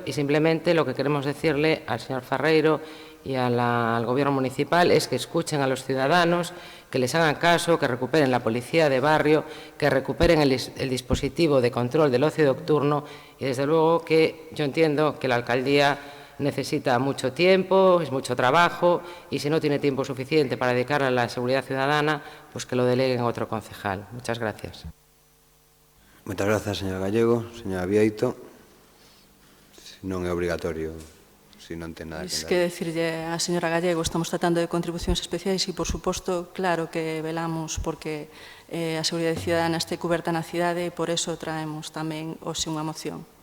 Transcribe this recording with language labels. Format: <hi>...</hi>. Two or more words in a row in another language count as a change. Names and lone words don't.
<es>y simplemente lo que queremos decirle al señor Ferreiro y al Gobierno municipal es que escuchen a los ciudadanos, que les hagan caso, que recuperen la policía de barrio, que recuperen el dispositivo de control del ocio nocturno, y desde luego que yo entiendo que la alcaldía necesita mucho tiempo, es mucho trabajo, y si no tiene tiempo suficiente para dedicar a la seguridad ciudadana, pues que lo deleguen a otro concejal. Muchas gracias.</es> <gl>Moitas grazas, señora Gallego. Señora Bieito. Non é obrigatorio, se non ten nada que dar. Que decirlle a señora Gallego, estamos tratando de contribucións especiais e, por suposto, claro que velamos porque a seguridade ciudadana este coberta na cidade e por eso traemos tamén hoxe unha moción.</gl>